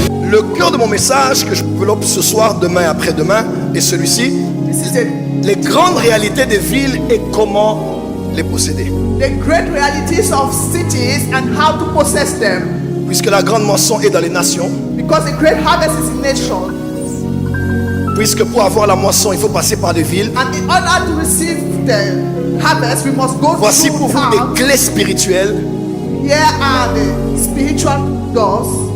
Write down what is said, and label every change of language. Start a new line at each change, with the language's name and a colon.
French: Le cœur de mon message que je développe ce soir, demain et après-demain est celui-ci.
English: This is
French: Les grandes réalités des villes et comment les posséder.
English: the great realities of cities and how to possess them.
French: Puisque la grande moisson est dans les nations.
English: Because the great harvest is in nations.
French: Puisque pour avoir la moisson, il faut passer par des villes.
English: And in order to receive the harvest, we must go
French: Voici pour vous
English: town.
French: des clés spirituelles,
English: Here are the spiritual doors,